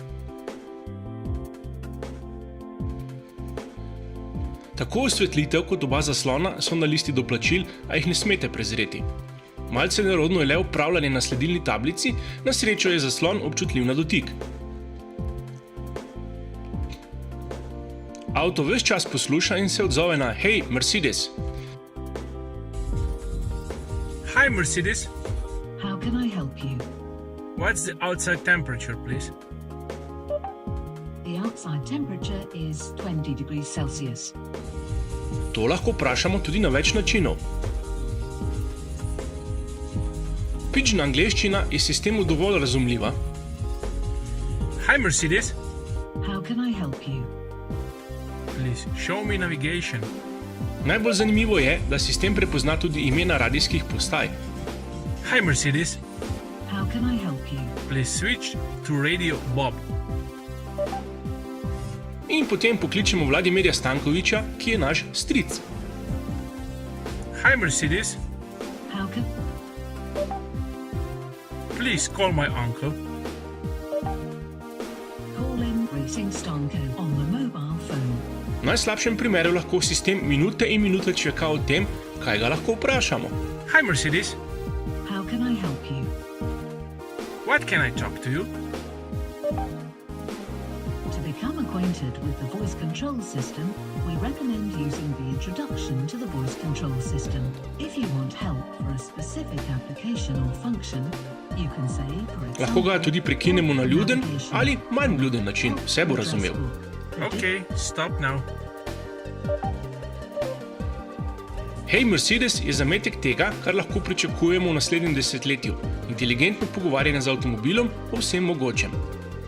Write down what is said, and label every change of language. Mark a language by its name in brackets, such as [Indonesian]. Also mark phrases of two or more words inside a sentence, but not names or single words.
[Slovenian] Tako osvetlitev kot oba zaslona so na listi doplačil, a jih ne smete prezreti. Malce nerodno je le upravljanje na sledilni tablici, na srečo je zaslon občutljiv na dotik. Avto ves čas posluša in se odzove na Hey, Mercedes! [English] Hi, Mercedes. How can I help you? What's the outside temperature, please? The outside temperature is 20 degrees Celsius. [Slovenian] To lahko vprašamo tudi na več načinov. Pidgin angleščina je sistemu dovolj razumljiva. [English] Hi, Mercedes. How can I help you? Please show me navigation. [Slovenian] Najbolj zanimivo je, da sistem prepozna tudi imena radijskih postaj. [English] Hi, Mercedes. How can I help you? Please switch to Radio Bob. [Slovenian] In potem pokličemo Vladimirja Stankoviča, ki je naš stric. [English] Hi, Mercedes. How can... Please call my uncle. Call in Racing Stanko on the mobile phone. [Slovenian] V najslabšem primeru lahko sistem minute in minute čaka o tem, kaj ga lahko vprašamo. [English] Hi, Mercedes. How can I help you? What can I talk to you? To become acquainted with the voice control system, we recommend using the introduction to the voice control system. If you want help for a specific application or function, you can say, for example, [Slovenian] Lahko ga tudi prekinemo na ljuden ali manj vljuden način, vse bo razumel. [English] Okay, stop now. [Slovenian] Hey, Mercedes je zametek tega, kar lahko pričakujemo v naslednjem desetletju. Inteligentno pogovarjanje z avtomobilom o vsem mogočem.